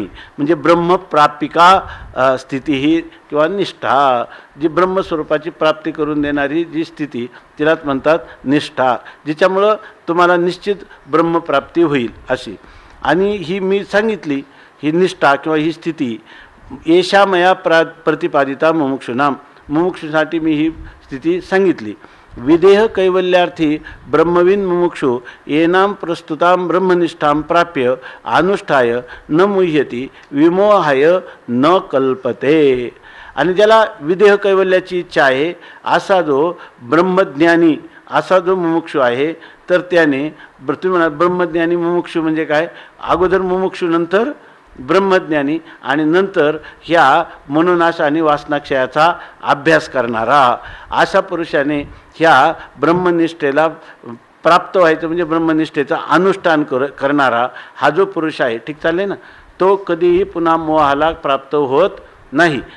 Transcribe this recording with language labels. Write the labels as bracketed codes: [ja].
[mr] म्हणजे ब्रह्मप्रापिका स्थिती ही किंवा निष्ठा, जी ब्रह्मस्वरूपाची प्राप्ती करून देणारी जी स्थिती तिलाच म्हणतात निष्ठा, जिच्यामुळं तुम्हाला निश्चित ब्रह्मप्राप्ती होईल अशी. आणि ही मी सांगितली ही निष्ठा किंवा ही स्थिती [sa] एषा मया प्रतिपादिता मुमुक्षुनाम, [mr] मुमुक्षुसाठी मी ही स्थिती सांगितली. [sa] विदेह कैवल्यार्थी ब्रह्मविन मुमुक्षु येनाम प्रस्तुतां ब्रह्मनिष्ठां प्राप्य अनुष्ठाय न मुह्यती विमोहाय न कल्पते. [mr] आणि ज्याला विदेह कैवल्याची इच्छा आहे असा जो ब्रह्मज्ञानी असा जो मुमुक्षु आहे तर त्याने तुम्ही म्हणा ब्रह्मज्ञानी मुमुक्षु म्हणजे काय, अगोदर मुमुक्षु नंतर ब्रह्मज्ञानी आणि नंतर ह्या मनोनाश आणि वासनाक्षयाचा अभ्यास करणारा अशा पुरुषाने ह्या ब्रह्मनिष्ठेला प्राप्त व्हायचं म्हणजे ब्रह्मनिष्ठेचं अनुष्ठान करणारा हा जो पुरुष आहे, ठीक चालले ना, तो कधीही पुन्हा मोहाला प्राप्त होत नाही.